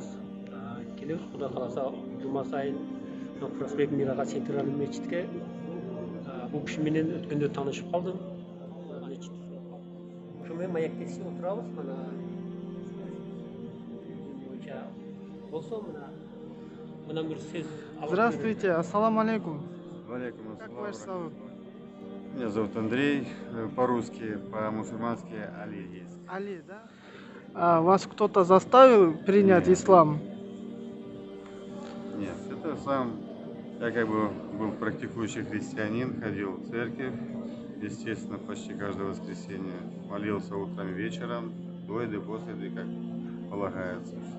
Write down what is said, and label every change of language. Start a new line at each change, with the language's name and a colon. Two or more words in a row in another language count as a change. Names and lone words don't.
Kyrgyz: Келебиз, Кудай кааласа, жума сайын Проспект Мирага центральный мечитке бул киши менен өткөндө таанышып калдым. Ошо менен маектесип отурабыз. Боюнча болсо мына бир сөз.
Russian: Здравствуйте,
Arabic: السلام عليكم. Валейкум
Russian: Как
Arabic: ассалам.
Russian: ваш зовут? Меня зовут Андрей, по-русски, по-мусульмански Али есть. Али, да? А вас кто-то заставил принять Нет. ислам? Нет, это сам, я как бы был практикующий христианин, ходил в церковь, естественно, почти каждое воскресенье, молился утром и вечером, до еды, после еды, как полагается, все.